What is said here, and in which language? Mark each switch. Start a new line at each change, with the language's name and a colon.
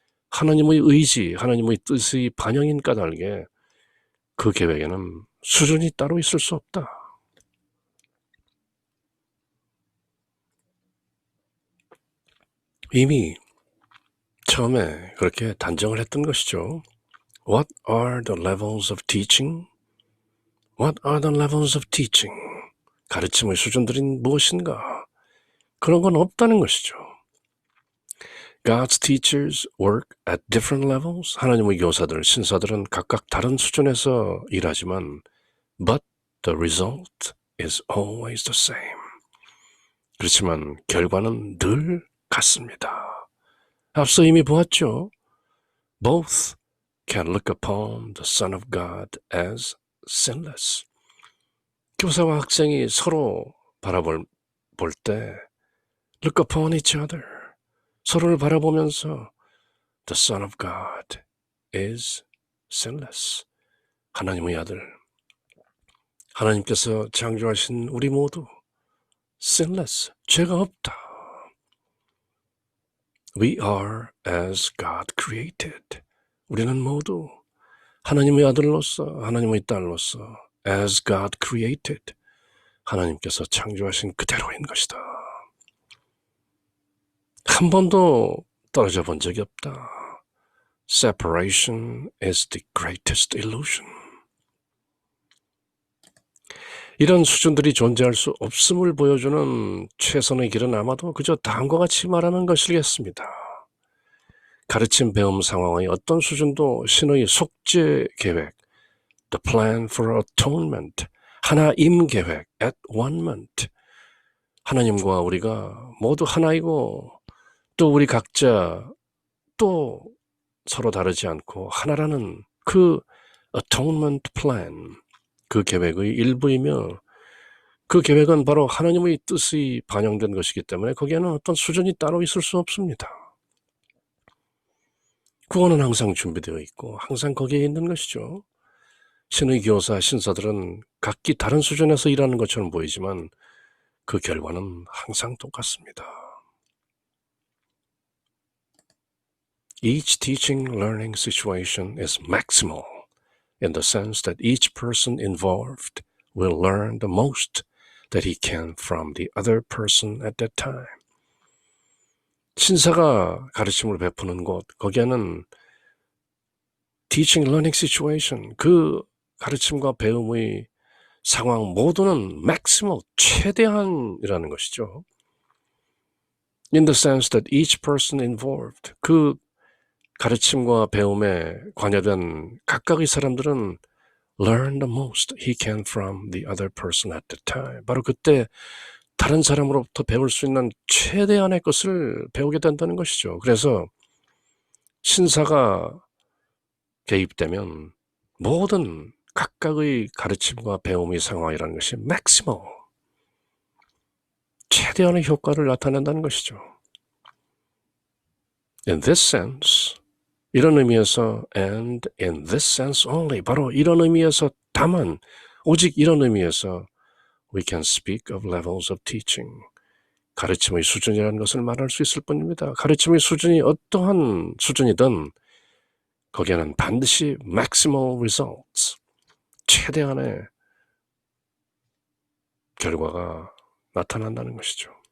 Korean: 하나님의 의지, 하나님의 뜻의 반영인 까닭에 그 계획에는 수준이 따로 있을 수 없다. 이미 처음에 그렇게 단정을 했던 것이죠.
English: What are the levels of teaching? What are the levels of teaching?
Korean: 가르침의 수준들이 무엇인가? 그런 건 없다는 것이죠.
English: God's teachers work at different levels.
Korean: 하나님의 교사들, 신사들은 각각 다른 수준에서 일하지만
English: but the result is always the same.
Korean: 그렇지만 결과는 늘 같습니다. 앞서 이미 보았죠.
English: Both can look upon the Son of God as sinless.
Korean: 교사와 학생이 서로 바라볼 때
English: look upon each other.
Korean: 서로를 바라보면서
English: the Son of God is sinless.
Korean: 하나님의 아들, 하나님께서 창조하신 우리 모두 sinless, 죄가 없다.
English: We are as God created.
Korean: 우리는 모두 하나님의 아들로서, 하나님의 딸로서
English: as God created.
Korean: 하나님께서 창조하신 그대로인 것이다. 한 번도 떨어져 본 적이 없다.
English: Separation is the greatest illusion.
Korean: 이런 수준들이 존재할 수 없음을 보여주는 최선의 길은 아마도 그저 다음과 같이 말하는 것이겠습니다. 가르침 배움 상황의 어떤 수준도 신의 속죄 계획,
English: the plan for atonement,
Korean: 하나임 계획, at one-ment, 하나님과 우리가 모두 하나이고 또 우리 각자 또 서로 다르지 않고 하나라는 그
English: atonement plan,
Korean: 그 계획의 일부이며 그 계획은 바로 하나님의 뜻이 반영된 것이기 때문에 거기에는 어떤 수준이 따로 있을 수 없습니다. 그거는 항상 준비되어 있고 항상 거기에 있는 것이죠. 신의 교사, 신사들은 각기 다른 수준에서 일하는 것처럼 보이지만 그 결과는 항상 똑같습니다.
English: Each teaching learning situation is maximal in the sense that each person involved will learn the most that he can from the other person at that time.
Korean: 신사가 가르침을 베푸는 곳, 거기에는
English: teaching learning situation,
Korean: 그 가르침과 배움의 상황 모두는 maximal, 최대한이라는 것이죠.
English: In the sense that each person involved,
Korean: 그 가르침과 배움에 관여된 각각의 사람들은
English: learn the most he can from the other person at the time.
Korean: 바로 그때 다른 사람으로부터 배울 수 있는 최대한의 것을 배우게 된다는 것이죠. 그래서 신사가 개입되면 모든 각각의 가르침과 배움의 상황이라는 것이 maximal, 최대한의 효과를 나타낸다는 것이죠.
English: In this sense,
Korean: 이런 의미에서
English: and in this sense only,
Korean: 바로 이런 의미에서 다만, 오직 이런 의미에서
English: we can speak of levels of teaching.
Korean: 가르침의 수준이라는 것을 말할 수 있을 뿐입니다. 가르침의 수준이 어떠한 수준이든 거기에는 반드시
English: maximal results,
Korean: 최대한의 결과가 나타난다는 것이죠.